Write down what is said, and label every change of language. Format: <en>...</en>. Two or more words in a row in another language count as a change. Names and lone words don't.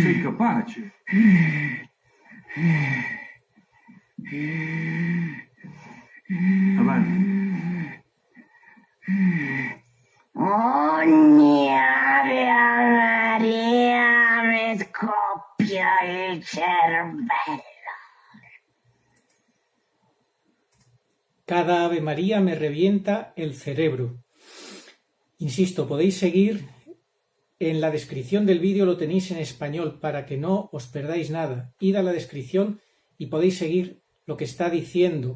<it>Sei capace. Avanti. Ogni Ave Maria mi scoppia il cervello.</it> <es>Cada Ave María me revienta el cerebro. Insisto, podéis seguir en la descripción del vídeo, lo tenéis en español para que no os perdáis nada. Id a la descripción y podéis seguir lo que está diciendo.</es>